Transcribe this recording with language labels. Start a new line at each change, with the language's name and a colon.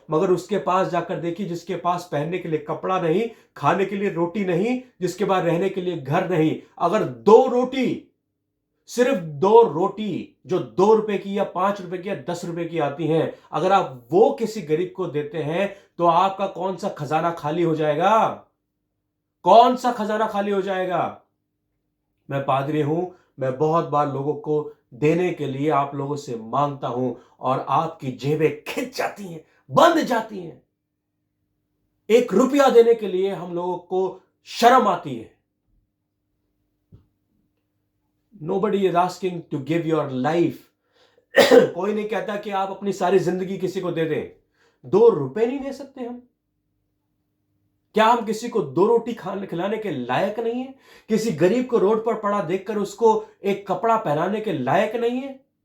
Hindi: मगर उसके पास जाकर देखिए जिसके पास पहनने के लिए कपड़ा नहीं, खाने के लिए रोटी नहीं, जिसके पास रहने के लिए घर नहीं, अगर 2 रोटी, सिर्फ 2 रोटी जो 2 रुपए की या 5 रुपए की या 10 रुपए की आती हैं, अगर आप वो किसी गरीब को देते हैं तो आपका कौन सा खजाना खाली हो जाएगा? कौन सा खजाना खाली हो जाएगा? मैं पादरी हूं, मैं बहुत बार लोगों को देने के लिए आप लोगों से मांगता हूं और आपकी जेबें खिंच जाती हैं, बंद जाती हैं। 1 रुपया देने के लिए हम लोगों को शर्म आती है।
English: Nobody is asking to give your life.
Hindi: कोई नहीं कहता कि आप अपनी सारी जिंदगी किसी को दे दें। 2 रुपए नहीं दे सकते हम? क्या हम किसी को 2 रोटी खिलाने के लायक नहीं है? किसी गरीब को रोड पर पड़ा देखकर उसको एक कपड़ा पहनाने के लायक नहीं है?